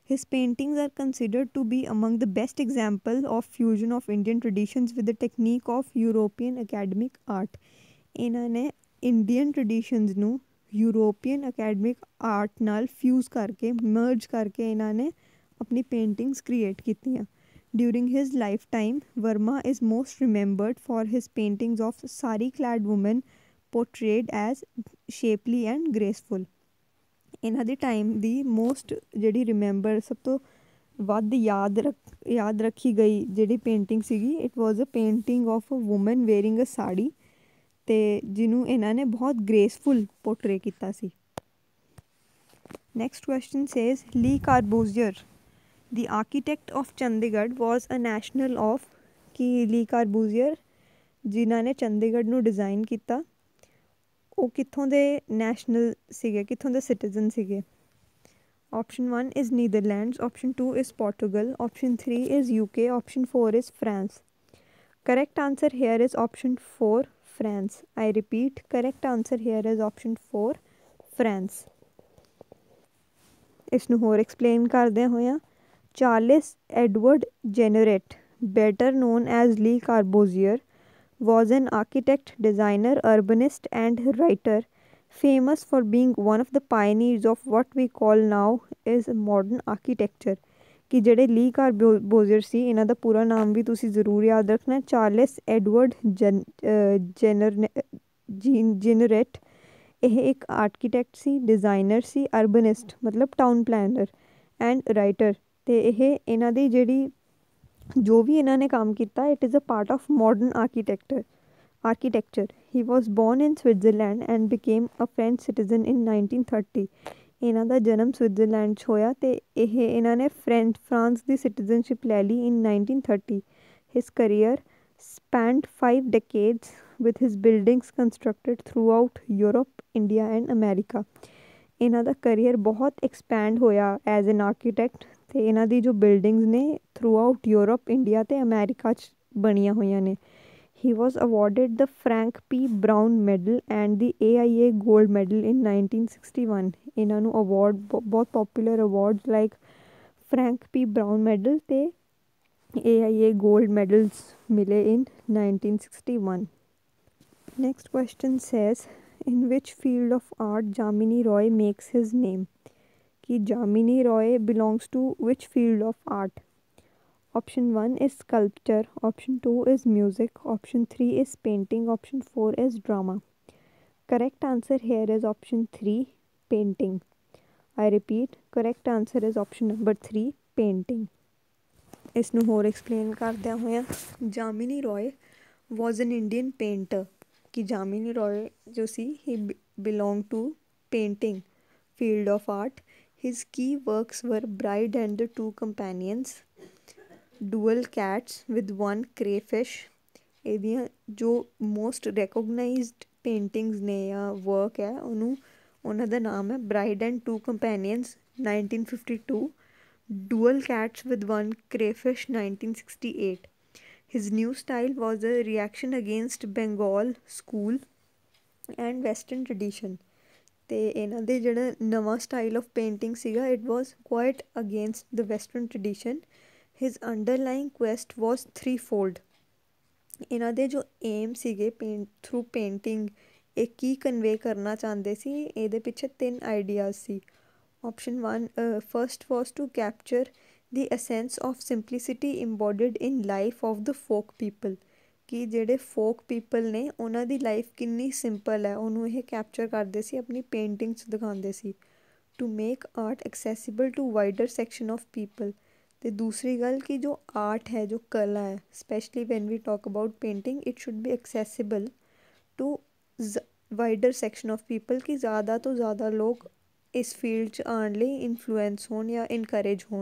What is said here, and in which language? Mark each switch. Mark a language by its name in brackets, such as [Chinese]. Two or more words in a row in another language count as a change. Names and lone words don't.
[English] His paintings are considered to be among the best example of fusion of Indian traditions with the technique of European academic art. [Punjabi] ਇਹਨਾਂ ਨੇ [English] Indian traditions [Punjabi] ਨੂੰ [English] European academic art [Punjabi] ਨਾਲ ਫਿਊਜ਼ ਕਰਕੇ ਮਰਜ ਕਰਕੇ ਇਹਨਾਂ ਨੇ ਆਪਣੀ [English] paintings create [Punjabi] ਕੀਤੀਆਂ. [English] During his lifetime, Verma is most remembered for his paintings of sari-clad women portrayed as shapely and graceful. [Punjabi] ਇਹਨਾਂ ਦੀ ਟਾਈਮ ਦੀ ਮੋਸਟ ਜਿਹੜੀ ਰਿਮੈਂਬਰ ਸਭ ਤੋਂ ਵੱਧ ਯਾਦ ਰੱਖੀ ਗਈ ਜਿਹੜੀ ਪੇਂਟਿੰਗ ਸੀਗੀ, [English] It was a painting of a woman wearing a sari, [Punjabi] ਅਤੇ ਜਿਹਨੂੰ ਇਹਨਾਂ ਨੇ ਬਹੁਤ [English] graceful portray [Punjabi] ਕੀਤਾ ਸੀ. [English] Next question says [Punjabi] ਲੀ ਕਾਰਬੂਜ਼ੀਅਰ [English] The architect of Chandigarh was a national of [Punjabi] ਕਿ ਲੀ ਕਾਰਬੂਜ਼ੀਅਰ ਜਿਨ੍ਹਾਂ ਨੇ ਚੰਡੀਗੜ੍ਹ ਨੂੰ ਡਿਜ਼ਾਈਨ ਕੀਤਾ ਉਹ ਕਿੱਥੋਂ ਦੇ ਨੈਸ਼ਨਲ ਸੀਗੇ, ਕਿੱਥੋਂ ਦੇ ਸਿਟੀਜ਼ਨ ਸੀਗੇ. [English] Option 1 is Netherlands, Option 2 is Portugal, Option 3 is UK, Option 4 is France. Correct answer here is Option 4, France. I repeat, correct answer here is Option 4, France. [Punjabi] ਇਸ ਨੂੰ ਹੋਰ ਐਕਸਪਲੇਨ ਕਰਦੇ ਹੋਇਆ [English] Charles Edward Jenneret, better known as Lee Corbusier, was an architect, designer, urbanist and writer, famous for being one of the pioneers of what we call now is modern architecture. [Punjabi] ਕਿ ਜਿਹੜੇ ਲੀ ਕਾਰਬੋਜ਼ੀਅਰ ਸੀ ਇਹਨਾਂ ਦਾ ਪੂਰਾ ਨਾਮ ਵੀ ਤੁਸੀਂ ਜ਼ਰੂਰ ਯਾਦ ਰੱਖਣਾ, ਚਾਰਲਸ ਐਡਵਰਡ ਜੈਨਰੇਟ. ਇਹ ਇੱਕ ਆਰਕੀਟੈਕਟ ਸੀ, ਡਿਜ਼ਾਈਨਰ ਸੀ, ਅਰਬਨਿਸਟ ਮਤਲਬ [English] town planner and writer. [Punjabi] ਅਤੇ ਇਹ ਇਹਨਾਂ ਦੀ ਜਿਹੜੀ ਜੋ ਵੀ ਇਹਨਾਂ ਨੇ ਕੰਮ ਕੀਤਾ [English] It is a part of modern architecture. He was born in Switzerland and became a French citizen in 1930. [Punjabi] ਇਹਨਾਂ ਦਾ ਜਨਮ ਸਵਿਟਜ਼ਰਲੈਂਡ 'ਚ ਹੋਇਆ ਅਤੇ ਇਹਨਾਂ ਨੇ ਫਰਾਂਸ ਦੀ ਸਿਟੀਜ਼ਨਸ਼ਿਪ ਲੈ ਲਈ ਇਨ 1930. [English] His career spanned 5 decades with his buildings constructed throughout Europe, India and America. [Punjabi] ਇਹਨਾਂ ਦਾ ਕਰੀਅਰ ਬਹੁਤ ਐਕਸਪੈਂਡ ਹੋਇਆ [English] as an architect [Punjabi] ਅਤੇ ਇਹਨਾਂ ਦੀ ਜੋ ਬਿਲਡਿੰਗਸ ਨੇ ਥਰੂ ਆਊਟ ਯੂਰਪ, ਇੰਡੀਆ ਅਤੇ ਅਮੈਰੀਕਾ 'ਚ ਬਣੀਆਂ ਹੋਈਆਂ ਨੇ. [English] He was awarded the Frank P. Brown Medal and the AIA Gold Medal in 1961. [Punjabi] ਇਹਨਾਂ ਨੂੰ ਅਵਾਰਡ ਬਹੁਤ [English] popular awards like [Punjabi] ਫਰੈਂਕ ਪੀ ਬਰਾਊਨ ਮੈਡਲ ਅਤੇ AIA Gold Medals ਮਿਲੇ in 1961. [English] Next question says, in which field of art Jamini Roy makes his name? कि Jamini Roy belongs to which field of art? Option 1 is sculpture, Option 2 is music, Option 3 is painting, Option 4 is drama. Correct answer here is Option 3, painting. I repeat, correct answer is option number 3, painting. [Punjabi] ਇਸ ਨੂੰ ਹੋਰ ਐਕਸਪਲੇਨ ਕਰਦਿਆਂ ਹੋਇਆ [English] Jamini Roy was an Indian painter. [Punjabi] ਕਿ ਜਾਮਿਨੀ ਰੋਏ ਜੋ ਸੀ [English] He belong to painting field of art. His key works were Bride and the Two Companions, Dual Cats with One Crayfish. [Punjabi] ਇਹਦੀਆਂ ਜੋ [English] most recognized paintings [Punjabi] ਨੇ ਜਾਂ ਵਰਕ ਹੈ ਉਹਨਾਂ ਦਾ ਨਾਮ ਹੈ ਬਰਾਈਡ ਐਂਡ ਟੂ ਕੰਪੈਨੀਅਨਸ 1952, [English] Dual Cats with One Crayfish 1968. His new style was a reaction against Bengal school and western tradition. [Punjabi] ਅਤੇ ਇਹਨਾਂ ਦੇ ਜਿਹੜਾ ਨਵਾਂ [English] style of painting [Punjabi] ਸੀਗਾ [English] It was quite against the western tradition. His underline quest was 3-fold. [Punjabi] ਇਹਨਾਂ ਦੇ ਜੋ ਏਮ ਸੀਗੇ [English] through painting [Punjabi] ਇਹ ਕੀ ਕਨਵੇ ਕਰਨਾ ਚਾਹੁੰਦੇ ਸੀ, ਇਹਦੇ ਪਿੱਛੇ 3 ਆਈਡੀਆਜ਼ ਸੀ. [English] Option 1 first was to capture the essence of simplicity embodied in life of the folk people. [Punjabi] ਕਿ ਜਿਹੜੇ [English] folk people [Punjabi] ਨੇ ਉਹਨਾਂ ਦੀ ਲਾਈਫ ਕਿੰਨੀ ਸਿੰਪਲ ਹੈ ਉਹਨੂੰ ਇਹ ਕੈਪਚਰ ਕਰਦੇ ਸੀ, ਆਪਣੀ ਪੇਂਟਿੰਗ 'ਚ ਦਿਖਾਉਂਦੇ ਸੀ. [English] To make art accessible to wider section of people. [Punjabi] ਅਤੇ ਦੂਸਰੀ ਗੱਲ ਕਿ ਜੋ ਆਰਟ ਹੈ, ਜੋ ਕਲਾ ਹੈ, [English] specially when we talk about painting it should be accessible to wider section of people [Punjabi] ਕਿ ਜ਼ਿਆਦਾ ਤੋਂ ਜ਼ਿਆਦਾ ਲੋਕ ਇਸ ਫੀਲਡ 'ਚ ਆਉਣ ਲਈ ਇਨਫਲੂਐਂਸ ਹੋਣ ਜਾਂ ਇਨਕਰੇਜ ਹੋਣ.